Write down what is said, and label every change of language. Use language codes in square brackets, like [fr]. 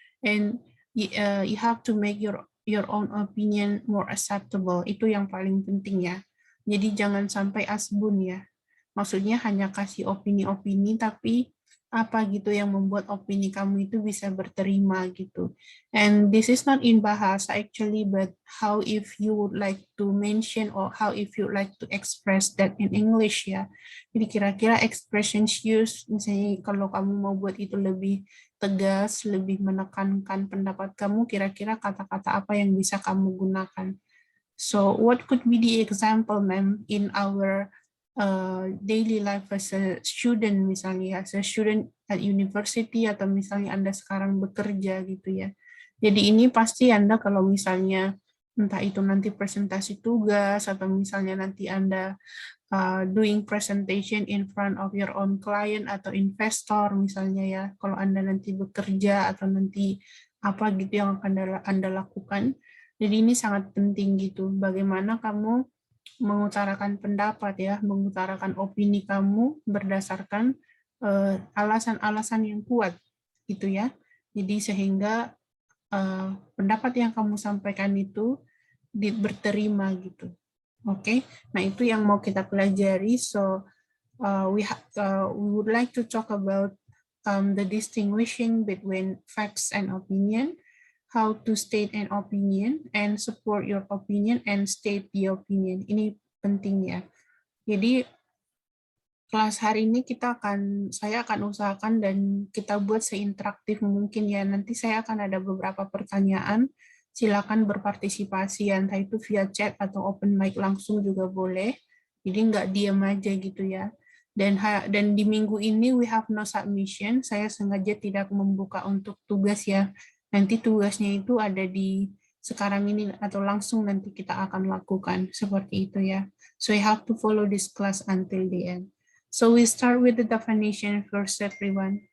[en] And you have to make your own opinion more acceptable. [id] Itu yang paling penting ya. Jadi jangan sampai asbun ya, maksudnya hanya kasih opini-opini tapi apa gitu yang membuat opini kamu itu bisa berterima gitu. [en] And this is not in bahasa actually, but how if you would like to mention or how if you would like to express that in English ya. [id] Jadi kira-kira expressions used, misalnya kalau kamu mau buat itu lebih tegas, lebih menekankan pendapat kamu, kira-kira kata-kata apa yang bisa kamu gunakan. [en] So what could be the example, ma'am, in our daily life as a student, misalnya as a student at university, [id] atau misalnya Anda sekarang bekerja gitu ya. Jadi ini pasti Anda kalau misalnya entah itu nanti presentasi tugas atau misalnya nanti Anda [en] doing presentation in front of your own client [id] atau investor misalnya ya, kalau Anda nanti bekerja atau nanti apa gitu yang akan Anda lakukan. Jadi ini sangat penting gitu, bagaimana kamu mengutarakan pendapat ya, mengutarakan opini kamu berdasarkan alasan-alasan yang kuat gitu ya. Jadi sehingga pendapat yang kamu sampaikan itu berterima gitu. Oke, nah itu yang mau kita pelajari. [en] So we would like to talk about the distinguishing between facts and opinion, how to state an opinion and support your opinion and state the opinion. [id] Ini penting ya. Jadi kelas hari ini saya akan usahakan dan kita buat seinteraktif mungkin ya. Nanti saya akan ada beberapa pertanyaan. Silakan berpartisipasi, entah itu via chat atau open mic langsung juga boleh. Jadi nggak diam aja gitu ya. Dan di minggu ini [en] we have no submission. [id] Saya sengaja tidak membuka untuk tugas ya. Nanti tugasnya itu ada di sekarang ini atau langsung nanti kita akan lakukan seperti itu ya. [en] So you have to follow this class until the end. So we start with the definition first, everyone.